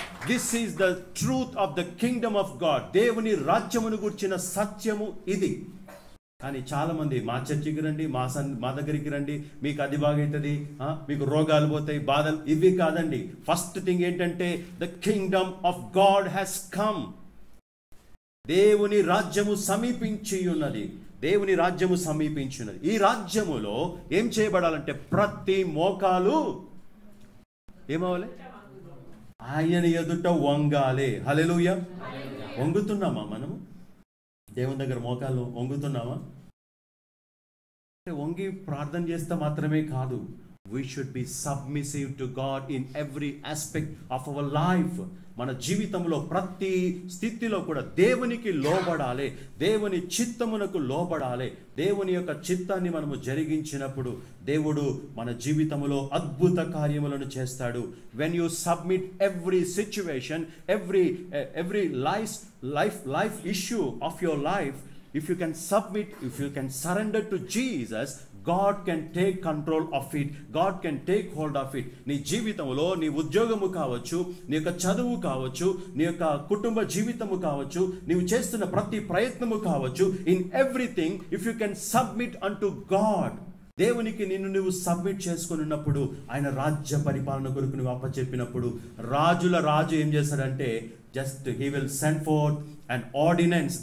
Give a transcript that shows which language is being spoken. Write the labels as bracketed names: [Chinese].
[English] This is the truth of the kingdom of God. [Telugu] దేవుని రాజ్యమును గురించిన సత్యము ఇది. కానీ చాలా మంది మా చర్చికి రండి, మా దగ్గరికి రండి, మీకు అది బాగవుతుంది, మీకు రోగాలు పోతాయి, బాధలు, ఇవి కాదండి. [English] first thing [Telugu] ఏంటంటే [English] The kingdom of God has come. [Telugu] దేవుని రాజ్యము సమీపించి ఉన్నది. దేవుని రాజ్యము సమీపించి ఉన్నది. ఈ రాజ్యములో ఏం చేయబడాలంటే ప్రతి మోకాలు ఏమవ్వాలి? ఆయన ఎదుట వంగాలి. హల్లెలూయా. వంగుతున్నామా మనము? దేవుని దగ్గర మోకాలు వంగుతున్నామా? వంగి ప్రార్థన చేస్తే మాత్రమే కాదు. [English] We should be submissive to God in every aspect of our life. [Telugu] మన జీవితంలో ప్రతి స్థితిలో కూడా దేవునికి లోబడాలి. దేవుని చిత్తమునకు లోబడాలి. దేవుని యొక్క చిత్తాన్ని మనము జరిగించినప్పుడు దేవుడు మన జీవితంలో అద్భుత కార్యములను చేస్తాడు. [English] When you submit every situation, every life issue of your life, if you can submit, if you can surrender to Jesus, God can take control of it. God can take hold of it. [Telugu] నీ జీవితంలో నీ ఉద్యోగము కావచ్చు, నీ యొక్క చదువు కావచ్చు, నీ యొక్క కుటుంబ జీవితము కావచ్చు, నీవు చేస్తున్న ప్రతి ప్రయత్నము కావచ్చు, [English] in everything if you can submit అంటు God, [Telugu] దేవునికి నిన్ను నువ్వు సబ్మిట్ చేసుకుని ఉన్నప్పుడు, ఆయన రాజ్య పరిపాలన కొరకు నువ్వు అప్పచెప్పినప్పుడు, రాజుల రాజు ఏం చేశాడంటే [English] Just he will send forth and ordinance.